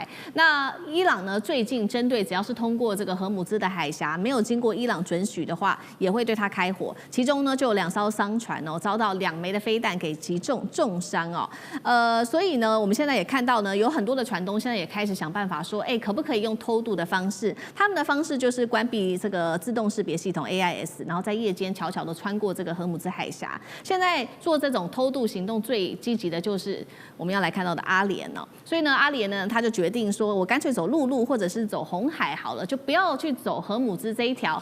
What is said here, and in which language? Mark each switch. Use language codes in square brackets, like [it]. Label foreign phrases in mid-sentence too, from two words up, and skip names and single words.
[zh] 那伊朗呢，最近針對只要是通過這個荷姆茲的海峽，沒有經過伊朗准許的話，也會對它開火，其中呢就有2艘商船哦，遭到2枚的飛彈給擊中，重傷哦。所以呢，我們現在也看到呢，有很多的船東現在也開始想辦法說，可不可以用偷渡的方式？他們的方式就是關閉這個自動識別系統 AIS， 然後在夜間悄悄的穿過這個荷姆茲海峽。現在做這種偷渡行動最積極的就是我們要來看到的阿聯哦。所以呢，阿聯呢他就決定說，我乾脆走陸路或者是走紅海好了，就不要去走荷姆茲這一條。